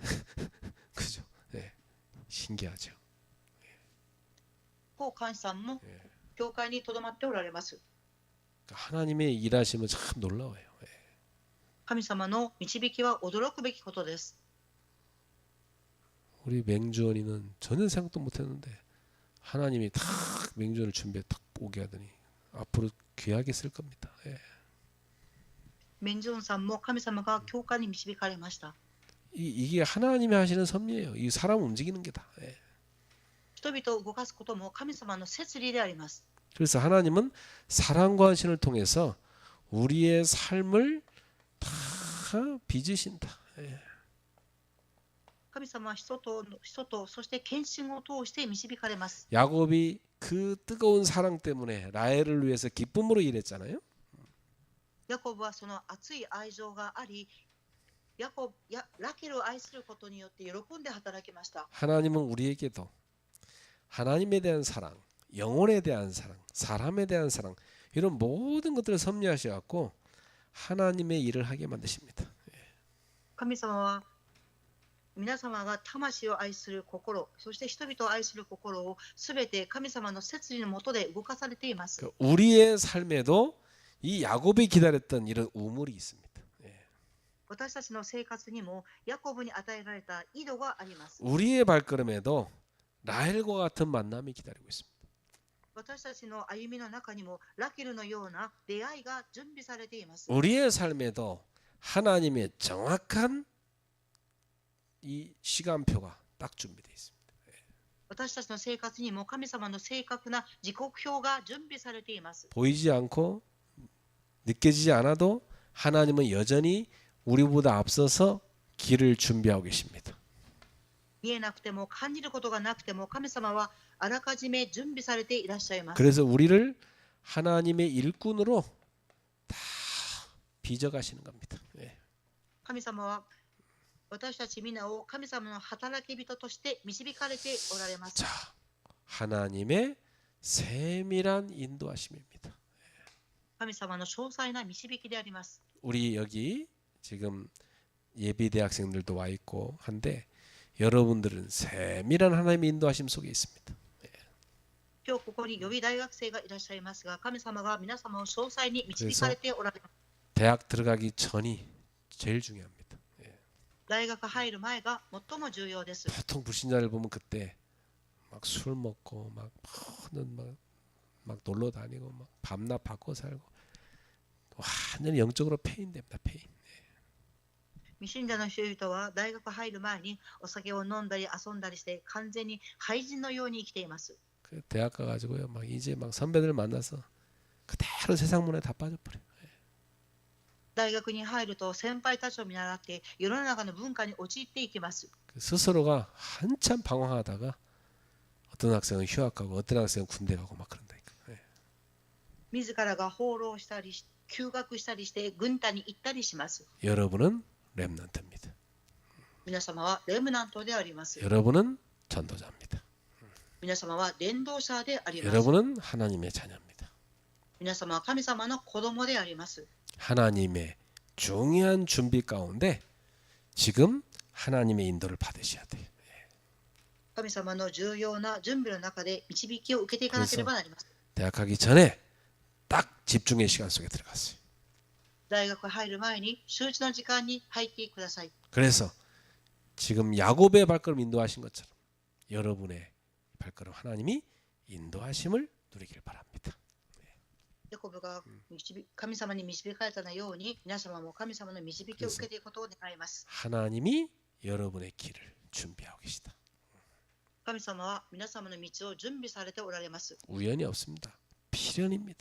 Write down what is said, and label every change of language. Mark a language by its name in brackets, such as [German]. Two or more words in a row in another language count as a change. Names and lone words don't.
[Korean] 그죠? 네, 신기하죠. [Japanese] 高監視さんも教会にとどまっておられます。 [Korean] 하나님의 일하심은 참 놀라워요. [Japanese] 神様の導きは驚くべきことです。 [Korean] 우리 맹주원이는 전혀 생각도 못했는데 하나님이 딱 맹주원을 준비해 딱 오게 하더니 앞으로 귀하게 쓸 겁니다. 예. [Japanese] メンジョンさんも神様が教会に導かれました。 [Korean] 이게 하나님이 하시는 섭리예요. 이 사람 움직이는 게다. 예. [Japanese] 人々を動かすことも神様の摂理であります。 [Korean] 그래서 하나님은 사랑과 신을 통해서 우리의 삶을 다 빚으신다. 예. [Japanese] 神様は人とそして献身を通して導かれます。 [Korean] 야곱이 그 뜨거운 사랑 때문에 라헬을 위해서 기쁨으로 일했잖아요. [Japanese] ヤコブはその熱い愛情があり、ラケルを愛することによって喜んで働きました。 [Korean] 하나님은 우리에게도 하나님에 대한 사랑, 영혼에 대한 사랑, 사람에 대한 사랑 이런 모든 것들을 섭리하셔 갖고 하나님의 일을 하게 만드십니다. [Japanese] 神様は皆様が魂を愛する心、そして人々を愛する心をすべて神様の摂理の下で動かされています。 [Korean] 우리의 삶에도 이 야곱이 기다렸던 이런 우물이 있습니다. [Japanese] 私たちの生活にもヤコブに与えられた井戸があります。 [Korean] 우리의 발걸음에도 라헬과 같은 만남이 기다리고 있습니다. [Japanese] 私たちの歩みの中にもラケルのような出会いが準備されています。 [Korean] 우리의 삶에도 하나님의 정확한 이 시간표가 딱 준비되어 있습니다. [Japanese] 私たちの生活にも神様の正確な時刻表が準備されています。 [Korean] 보이지 않고 느껴지지 않아도 하나님은 여전히 우리보다 앞서서 길을 준비하고 계십니다. [Japanese] 見えなくても感じることがなくても神様はあらかじめ準備されていらっしゃいます。 [Korean] 그래서 우리를 하나님의 일꾼으로 다 빚어가시는 겁니다. [Japanese] 神様は私たち皆を神様の働き人として導かれておられます。 [Korean] 자, 하나님의 세밀한 인도하심입니다. [Japanese] 神様の詳細な導きであります。 [Korean] 우리 여기 지금 예비 대학생들도 와 있고 한데 여러분들은 세밀한 하나님의 인도하심 속에 있습니다. [Japanese] 今日ここに予備大学生がいらっしゃいますが、神様が皆様を詳細に導かれておられます。 [Korean] 대학 들어가기 전이 제일 중요합니다. [Japanese] 大学入る前が最も重要です。 [Korean] 보통 불신자를 보면 그때 막 술 먹고 막 놀러 다니고 막 밤낮 바꿔 살고 완전히 영적으로 폐인됩니다. 폐인. [Japanese] 未信者の人々は大学入る前にお酒を飲んだり遊んだりして完全に廃人のように生きています。 [Korean] 그 대학 가가지고요 막 이제 막 선배들 만나서 그대로 세상 문에 다 빠져버려. [Japanese] 大学に入ると先輩たちを見習って世の中の文化に陥っていきます。 [Korean] 스스로가 한참 방황하다가 어떤 학생은 휴학 가고 어떤 학생은 군대 가고 막 그런다니까. [Japanese] 自らが放浪したり休学したりして軍隊に行ったりします。 [Korean] 여러분은 렘넌트입니다. [Japanese] 皆様はレムナントであります。 [Korean] 여러분은 전도자입니다. [Japanese] 皆様は伝道者であります。 [Korean] 여러분은 하나님의 자녀입니다. [Japanese] 皆様は神様の子供であります。 [Korean] 하나님의 중요한 준비 가운데 지금 하나님의 인도를 받으셔야 돼요. [Japanese] 神様の重要な準備の中で導きを受けていかなければなりません。 [Korean] 대학 가기 전에 딱 집중의 시간 속에 들어갔어요. [Japanese] 大学入る前に周知の時間に入ってください。 [Korean] 그래서 지금 야곱의 발걸음 인도하신 것처럼 여러분의 발걸음 하나님이 인도하심을 누리길 바랍니다. [Japanese] ヤコブが神様に導かれたように皆様も神様の導きを受けていくことを願います。 [Korean] 하나님이 여러분의 길을 준비하고 계시다. [Japanese] 神様は皆様の道を準備されておられます。 [Korean] 우연이 없습니다. 필연입니다.